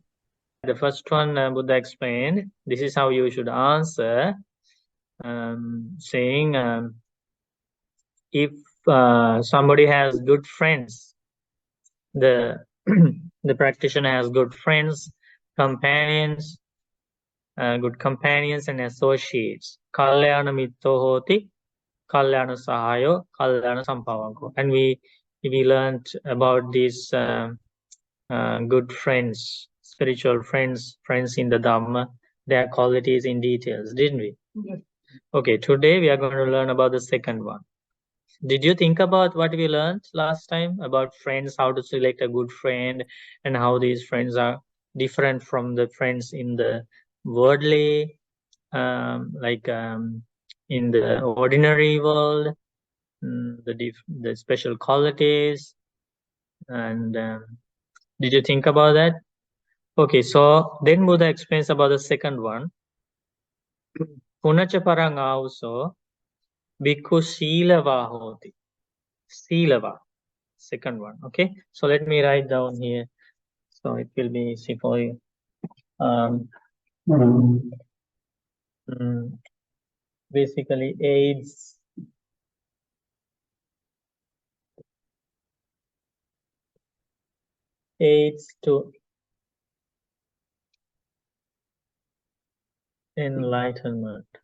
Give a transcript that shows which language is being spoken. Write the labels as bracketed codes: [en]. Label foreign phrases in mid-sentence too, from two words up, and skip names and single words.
[en] The first one Buddha explained. This is how you should answer, saying if somebody has good friends, the the practitioner has good friends, companions, good companions and associates. [pi] Kalyana mitto hoti, kalyana sahayo, kalyana sampavanko. [en] And we learned about these good friends, spiritual friends, friends in the Dhamma, their qualities in details, didn't we? Yes. Okay, today we are going to learn about the second one. Did you think about what we learned last time about friends, how to select a good friend, and how these friends are different from the friends in the worldly, in the ordinary world, the special qualities, and did you think about that? Okay, so then Buddha explains about the second one. [pi] Punacha parang auso bhikkhu silava hoti. [en] Silava, second one. Okay, so let me write down here so it will be easy for you. Basically aids to enlightenment.